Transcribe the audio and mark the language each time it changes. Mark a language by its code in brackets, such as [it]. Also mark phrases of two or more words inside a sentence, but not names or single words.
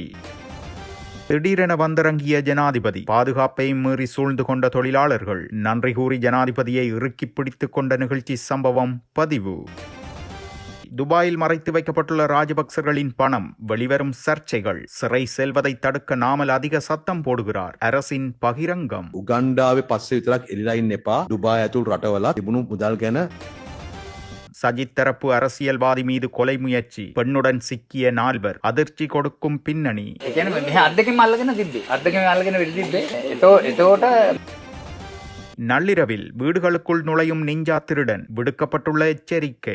[ta] திடீரென வந்திறங்கிய ஜனாதிபதி, பாதுகாப்பையும் மீறி சூழ்ந்து கொண்ட தொழிலாளர்கள், நன்றி கூறி ஜனாதிபதியை இறுக்கி பிடித்துக் கொண்ட நிகழ்ச்சி சம்பவம் பதிவு. துபாயில் மறைத்து வைக்கப்பட்டுள்ள ராஜபக்சர்களின் பணம், வெளிவரும் சர்ச்சைகள். சிறை செல்வதை தடுக்க நாமல் அதிக சத்தம் போடுகிறார் அரசின் பகிரங்கம். [si] උගන්ඩාවේ පස්සේ විතරක් එලිලා ඉන්න එපා. දුබායි ඇතුළු රටවල තිබුණු මුදල් ගැන. [ta] சஜித் தரப்பு அரசியல்வாதி மீது கொலை முயற்சி, பெண்ணுடன் சிக்கிய 4 அதிர்ச்சி கொடுக்கும் பின்னணி. நள்ளிரவில் வீடுகளுக்குள் நுழையும் நிஞ்சா திருடன், விடுக்கப்பட்டுள்ள எச்சரிக்கை.